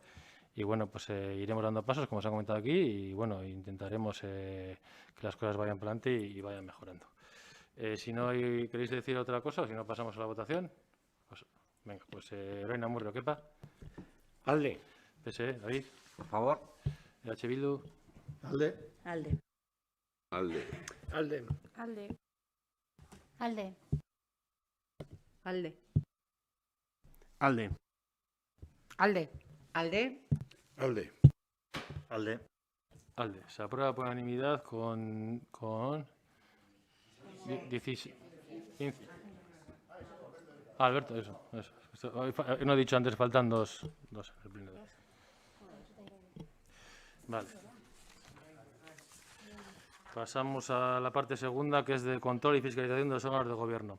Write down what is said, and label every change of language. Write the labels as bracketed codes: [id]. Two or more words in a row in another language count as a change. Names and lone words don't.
[es] Y bueno, pues iremos dando pasos, como se ha comentado aquí, y bueno, intentaremos que las cosas vayan para adelante y vayan mejorando. Si no queréis decir otra cosa, o si no pasamos a la votación, pues venga, pues Lorena Murrio, Kepa. Alde. PSE, David. Por favor. EH Bildu. Alde. Alde. Alde. Alde. Alde. Alde. Alde. Alde. [eu] Alde. Alde. [es] Alde. Alde. Alde. Se aprueba por unanimidad con 16. 15. Alberto, eso. No he dicho antes, faltan dos en el pleno. Vale. Pasamos a la parte segunda, que es de control y fiscalización de los órganos de gobierno.